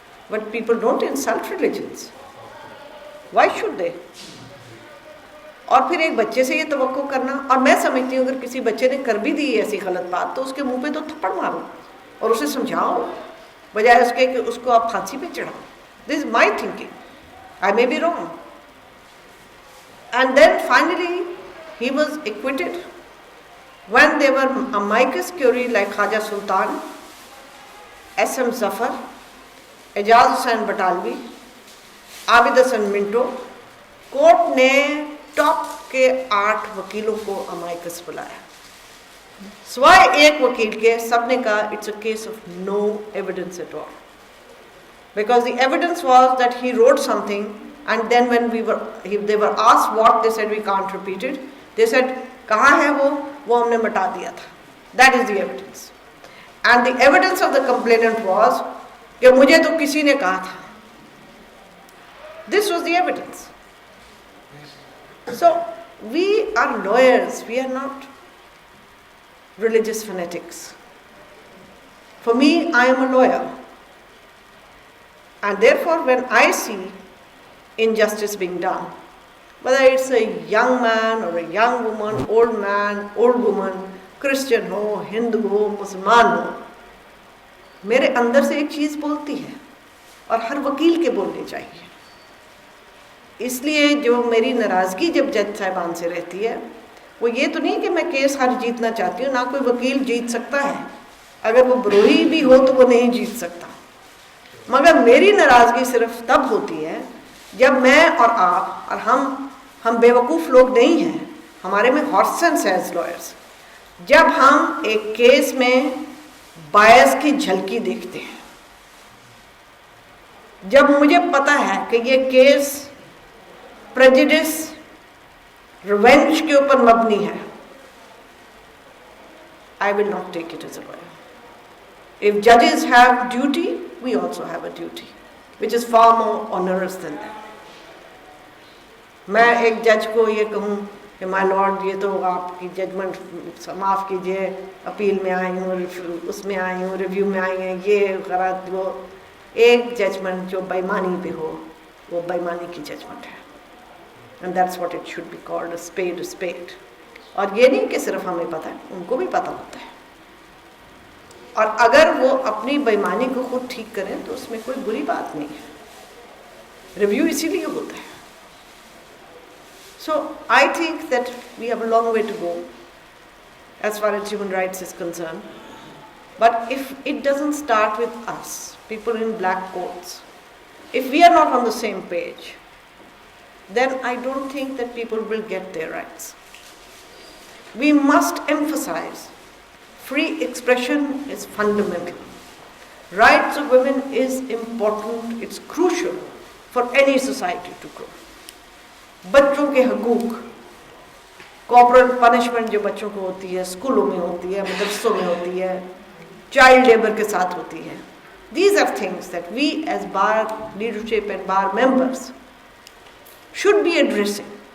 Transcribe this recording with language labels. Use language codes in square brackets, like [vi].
[en] But people don't insult religions. Why should they? [hi] और फिर एक बच्चे से ये तवक्को करना, और मैं समझती हूँ अगर किसी बच्चे ने कर भी दी ऐसी गलत बात तो उसके मुंह पे तो थप्पड़ मारो और उसे समझाओ, बजाय उसके कि उसको आप फांसी पे चढ़ाओ। [en] This is my thinking. I may be wrong. And then finally he was acquitted when there were amicus curiae like Khaja Sultan, S.M. Zafar, Ejaz Hussain Batalvi, Abid Hasan Minto। [hi] Court ने top के 8 वकीलों को amicus बुलाया, सिवाय एक वकील के। सबने कहा [en] It's a case of no evidence at all, because the evidence was that he wrote something, and then when they were asked what, they said we can't repeat it. They said [hi] कहाँ है वो हमने मिटा दिया था। [en] That is the evidence, and the evidence of the complainant was [hi] कि मुझे तो किसी ने कहा था। [en] This was the evidence. So we are lawyers, we are not religious fanatics. For me, I am a lawyer. And therefore, when I see injustice being done, whether it's a young man or a young woman, old man, old woman, Christian [hi] हो, हिंदू हो, मुसलमान हो, मेरे अंदर से एक चीज़ बोलती है, और हर वकील के बोलनी चाहिए। इसलिए जो मेरी नाराज़गी जब जज साहिबान से रहती है, वो ये तो नहीं कि मैं केस हार जीतना चाहती हूँ, ना कोई वकील जीत सकता है, अगर वो बरोही भी हो तो वो नहीं जीत सकता। मगर मेरी नाराज़गी सिर्फ तब होती है जब मैं और आप और हम बेवकूफ़ लोग नहीं हैं, हमारे में हॉट सेंस है एज लॉयर्स, जब हम एक केस में बायस की झलकी देखते हैं, जब मुझे पता है कि ये केस प्रेजुडिस, रिवेंज के ऊपर मबनी है, [en] I will not take it as a lawyer. If judges have duty, we also have a duty, which is far more onerous than that. [hi] मैं एक जज को ये कहूँ कि माय लॉर्ड ये तो आपकी जजमेंट माफ़ कीजिए, अपील में आई हूँ, उसमें आई हूँ, रिव्यू में आई हैं, ये गलत वो, एक जजमेंट जो बेईमानी पे हो वो बेईमानी की जजमेंट है, [en] And that's what it should be called, a spade. [hi] और ये नहीं कि सिर्फ हमें पता है, उनको भी पता होता है, और अगर वो अपनी बेईमानी को खुद ठीक करें तो उसमें कोई बुरी बात नहीं है, रिव्यू इसीलिए होता है। [en] So I think that we have a long way to go as far as human rights is concerned, but if it doesn't start with us, people in black coats, if we are not on the same page, then I don't think that people will get their rights. We must emphasize free expression is fundamental. Rights of women is important, it's crucial for any society to grow. [hi] बच्चों के हकूक, corporate punishment जो बच्चों को होती है, स्कूलों में होती है, मदरसों में होती है, चाइल्ड लेबर के साथ होती है, [en] these are things that we as bar leadership and bar members should be addressing.